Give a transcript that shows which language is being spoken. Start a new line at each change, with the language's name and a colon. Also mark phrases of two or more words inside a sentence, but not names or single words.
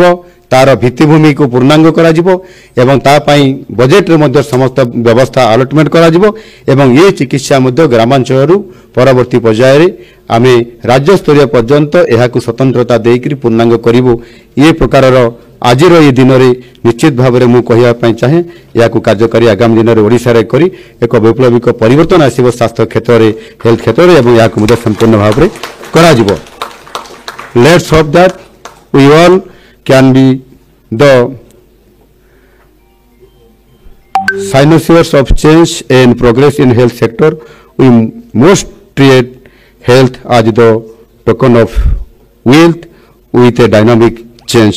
Odia: ତାର ଭିତ୍ତିଭୂମିକୁ ପୂର୍ଣ୍ଣାଙ୍ଗ କରାଯିବ ଏବଂ ତା ପାଇଁ ବଜେଟରେ ମଧ୍ୟ ସମସ୍ତ ବ୍ୟବସ୍ଥା ଆଲଟମେଣ୍ଟ କରାଯିବ ଏବଂ ଏ ଚିକିତ୍ସା ମଧ୍ୟ ଗ୍ରାମାଞ୍ଚଳରୁ ପରବର୍ତ୍ତୀ ପର୍ଯ୍ୟାୟରେ ଆମେ ରାଜ୍ୟସ୍ତରୀୟ ପର୍ଯ୍ୟନ୍ତ ଏହାକୁ ସ୍ୱତନ୍ତ୍ରତା ଦେଇକରି ପୂର୍ଣ୍ଣାଙ୍ଗ କରିବୁ। ଏ ପ୍ରକାରର ଆଜିର ଏ ଦିନରେ ନିଶ୍ଚିତ ଭାବରେ ମୁଁ କହିବା ପାଇଁ ଚାହେଁ, ଏହାକୁ କାର୍ଯ୍ୟକାରୀ ଆଗାମୀ ଦିନରେ ଓଡ଼ିଶାରେ କରି ଏକ ବୈପ୍ଳବିକ ପରିବର୍ତ୍ତନ ଆସିବ ସ୍ୱାସ୍ଥ୍ୟ କ୍ଷେତ୍ରରେ, ହେଲ୍ଥ କ୍ଷେତ୍ରରେ ଏବଂ ଏହାକୁ ମଧ୍ୟ ସମ୍ପୂର୍ଣ୍ଣ ଭାବରେ କରାଯିବ।
English: let's hope that we all can be the signatories of change and progress in health sector. We must treat health as the token of wealth with a dynamic change.